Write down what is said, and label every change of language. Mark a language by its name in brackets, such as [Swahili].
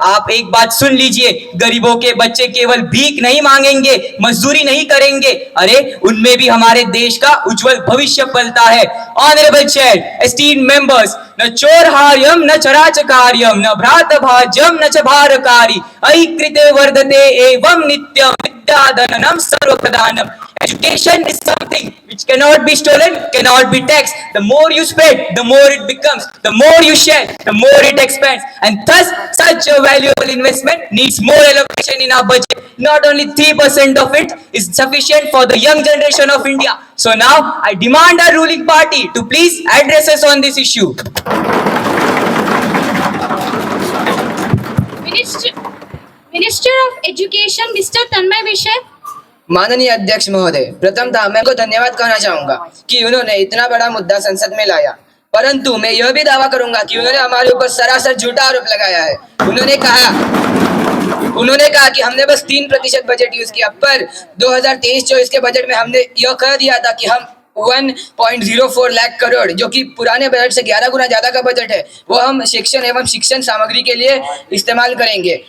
[Hindi] आप एक बात सुन लीजिए, गरीबों के बच्चे केवल भीख नहीं मांगेंगे, मजदूरी नहीं करेंगे, अरे उनमें भी हमारे देश का उज्जवल भविष्य पलता है। [English] honourable chair, esteemed members, [Sanskrit] न चोरहार्यम न चराचकार्यम न भ्रातभाज्यम न च भारकारी ऐकृते वर्धते एवं नित्यम विद्याधनम सर्वप्रधानम। [English] Education is something which cannot be stolen, cannot be taxed. The more you spread, the more it becomes. The more you share, the more it expands. And thus, such a valuable investment needs more allocation in our budget. Not only 3% of it is sufficient for the young generation of India. So now, I demand our ruling party to please address us on this issue. Minister of Education, Mr. Tanmay Vishal. [Hindi] माननीय अध्यक्ष महोदय, प्रथमतः मैं को धन्यवाद कहना चाहूंगा कि उन्होंने इतना बड़ा मुद्दा संसद में लाया, परंतु मैं यह भी दावा करूंगा कि उन्होंने हमारे ऊपर सरासर झूठा आरोप लगाया है। उन्होंने कहा कि हमने बस 3% बजट यूज किया, पर 2023-24 के बजट में हमने यह कह दिया था कि हम 1.04 लाख करोड़, जो कि पुराने बजट से 11 गुना ज्यादा का बजट है, वो हम शिक्षण एवं शिक्षण सामग्री के लिए इस्तेमाल करेंगे।